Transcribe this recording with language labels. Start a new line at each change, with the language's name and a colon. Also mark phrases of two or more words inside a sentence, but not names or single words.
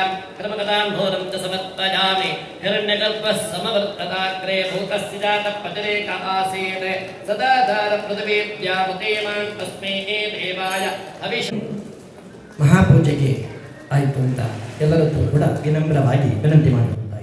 Sanskrit: कर्मकदांबूरं च समर्पयामि हिरण्यगर्भः समवर्तताग्रे भूतस्य जातः पतिरेक आसीत् सदा धारपृथिवीव्यामुतेमां तस्मै देवाय हविष
Kannada: ಮಹಾಪೂಜೆಗೆ ಆಯಿತು ಅಂತ ಎಲ್ಲರದ್ದು ಕೂಡ ವಿನಮ್ರವಾಗಿ ವಿನಂತಿ ಮಾಡಬಹುದು.